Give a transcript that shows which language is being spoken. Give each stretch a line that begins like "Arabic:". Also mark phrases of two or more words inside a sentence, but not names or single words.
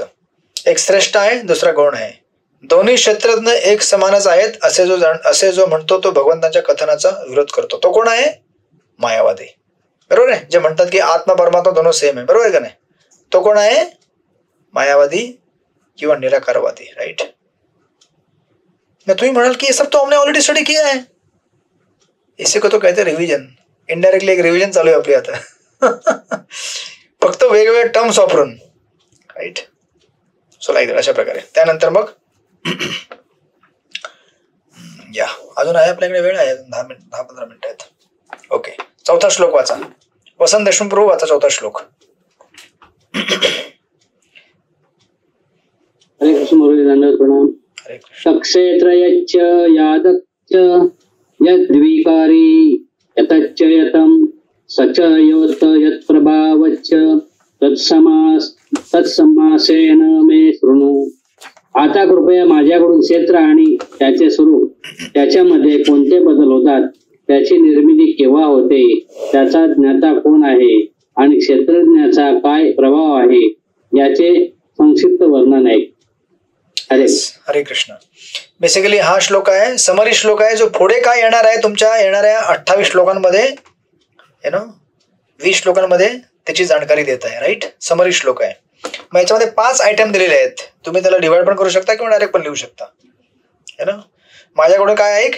Marathi: एक श्रेष्ठ आहे, दुसरा गौण आहे. दोन्ही क्षेत्रज्ञ एक समानच आहेत असे जो म्हणतो तो भगवंताच्या कथनाचा विरोध करतो. तो कोण आहे? मायावादी. बरोबर आहे. जे म्हणतात की आत्मा परमात्मा दोनों सेम आहे. बरोबर आहे का नाही? तो कोण आहे? मायावादी किंवा निराकारवादी. राईट. तुम्ही म्हणाल की
Hindi: ये सब तो हमने ऑलरेडी स्टडी किया है. इसे को तो कहते रिव्हिजन.
Marathi: इनडायरेक्टली एक रिव्हिजन चालू आहे आपली आता. फक्त वेगवेगळ्या टर्म्स वापरून. राईट.
English: so like
Marathi: अशा प्रकारे. त्यानंतर मग या अजून आहे आपल्याकडे वेळ आहे, 10-15 मिनिटं आहेत. ओके. 4था श्लोक वाचा. वसंत देशमुख प्रभू वाचा 4था श्लोक. हरे कृष्ण मुरली दंडवत प्रणाम.
Sanskrit: सक्षेत्रयच्च यादच्च यद्विकारी यतच्च यतं सच योत यत्प्रभावच्च तत्समासेन मे शृणु.
Marathi: आता कृपया माझ्याकडून क्षेत्र आणि त्याचे स्वरूप, त्याच्यामध्ये कोणते बदल होतात, त्याची निर्मिती केव्हा होते, त्याचा ज्ञाता कोण आहे आणि क्षेत्रज्ञाचा काय प्रभाव आहे याचे संक्षिप्त वर्णन आहे. हरे कृष्ण. बेसिकली हा श्लोक आहे, समरी श्लोक आहे, जो पुढे काय येणार आहे तुमच्या येणाऱ्या 28 श्लोकांमध्ये, 20 श्लोकांमध्ये त्याची जाणकारी देत आहे. राईट. समरी श्लोक आहे. मग याच्यामध्ये 5 आयटम दिलेले आहेत. तुम्ही त्याला डिवाइड पण करू शकता किंवा डायरेक्ट पण लिहू शकता. माझ्याकडे काय आहे?